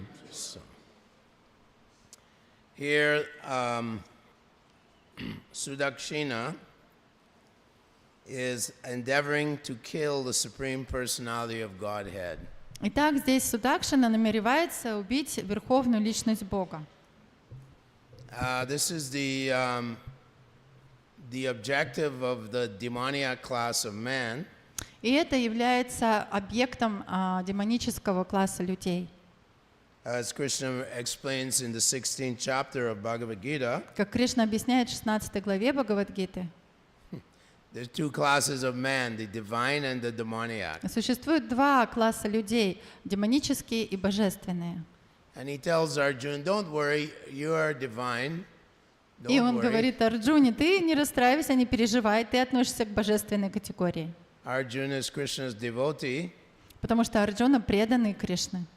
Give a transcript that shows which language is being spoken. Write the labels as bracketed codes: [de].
[en] So, here, Sudakshina is endeavoring to kill the Supreme Personality of Godhead. [ru] Итак, здесь Судакшина намеревается убить Верховную Личность Бога. [en] This is the objective of the demoniac class of man. [ru] И это является объектом демонического класса людей. [en] As Krishna explains in the 16th chapter of Bhagavad Gita, [ru] Как Кришна объясняет в 16 главе Бхагавад-гиты, [en] there's two classes of man, the divine and the demoniac. [ru] существует два класса людей, демонические и божественные. [en] And he tells Arjuna, don't worry, you are divine. [ru] И [en] Don't [ru] он [en] worry. [ru] говорит Арджуне: ты не расстраивайся, не переживай, ты относишься к божественной категории. [en] Arjuna is Krishna's devotee. [ru] Потому что Арджуна преданный Кришны.